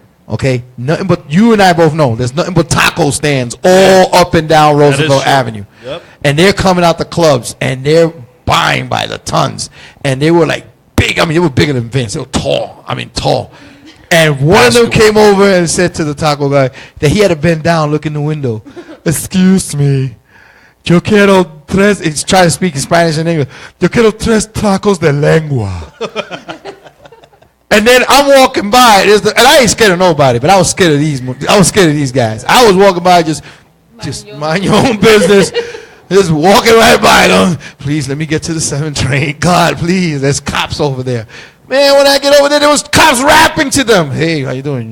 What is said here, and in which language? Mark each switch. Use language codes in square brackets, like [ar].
[en] Okay, nothing but you and I both know. There's nothing but taco stands all up and down Roosevelt Avenue, and they're coming out the clubs and they're buying by the tons, and they were like big. I mean, they were bigger than Vince. They were tall. I mean, tall. And one of them came over and said to the taco guy that he had to bend down, look in the window. Excuse me, [es] yo quiero tres. [en] He's trying to speak in Spanish and English. [es] Yo quiero tres tacos de lengua. [en] And then I'm walking by, and I ain't scared of nobody, but I was scared of these. I was scared of these guys. I was walking by, just mind your own business, just walking right by them. Please let me get to the 7 train. God, please, there's cops over there. Man, when I get over there was cops rapping to them. Hey, how you doing?